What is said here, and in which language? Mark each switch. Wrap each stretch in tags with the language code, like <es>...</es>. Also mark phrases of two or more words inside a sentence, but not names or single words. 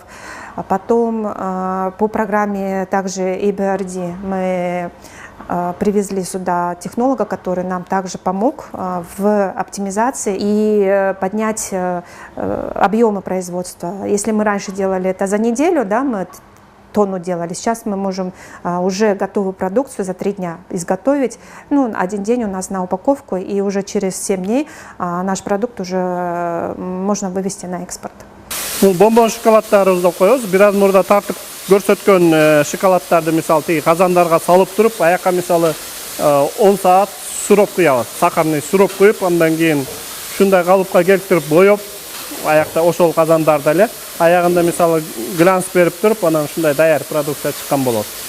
<ru>А потом по программе также EBRD мы привезли сюда технолога, который нам также помог в оптимизации и поднять объемы производства. Если мы раньше делали это за неделю, да, мы тонну делали, сейчас мы можем уже готовую продукцию за 3 дня изготовить. Ну, 1 день у нас на упаковку, и уже через 7 дней наш продукт уже можно вывести на экспорт.</ru> <ky>Бомбон шоколадтарыбызды коебуз. Бир аз мурда тартып көрсөткөн шоколадтарды мисалы тиги казандарга салып туруп, аяка мисалы 10 саат сироп куябыз.</ky> <ru>Сахарный сироп</ru> <ky>куюп, андан кийин ушундай калыпка келтирип боеп, аякта ошол казандарда эле аягында мисалы глянц берип туруп, анан ушундай даяр продукция чыккан болот.</ky>